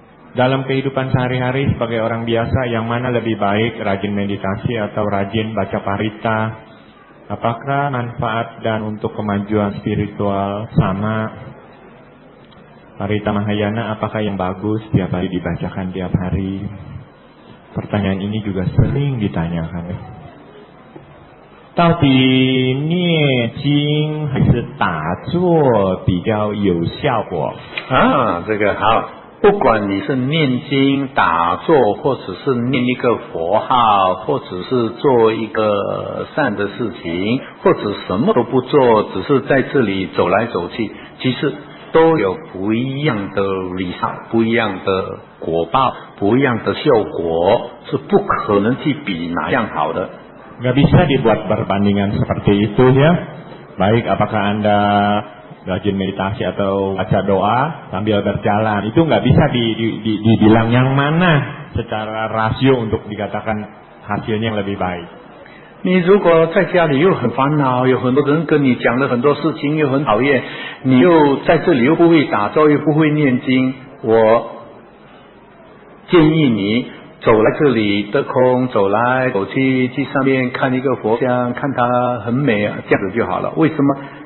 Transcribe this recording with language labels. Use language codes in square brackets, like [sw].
[id] Dalam kehidupan sehari-hari sebagai orang biasa, yang mana lebih baik, rajin meditasi atau rajin baca parita? Apakah manfaat dan untuk kemajuan spiritual sama? Parita Mahayana apakah yang bagus tiap hari dibacakan tiap hari? Pertanyaan ini juga sering ditanyakan. [zh] 到底念经还是打坐比较有效果？这个好，不管你是念经、打坐，或者是念一个佛号，或者是做一个善的事情，或者什么都不做，只是在这里走来走去，其实都有不一样的result，不一样的果报，不一样的效果，是不可能去比哪样好的。 [id] Nggak bisa dibuat perbandingan seperti itu ya. Baik apakah Anda rajin meditasi atau baca doa sambil berjalan, itu nggak bisa dibilang yang mana secara rasio untuk dikatakan hasilnya yang lebih baik. [zh] 你如果在家里又很烦恼，有很多人跟你讲了很多事情，又很讨厌，你又在这里又不会打坐，又不会念经，我建议你 走来这里得空，走来走去，去上面看一个佛像，看它很美，这样子就好了。为什么？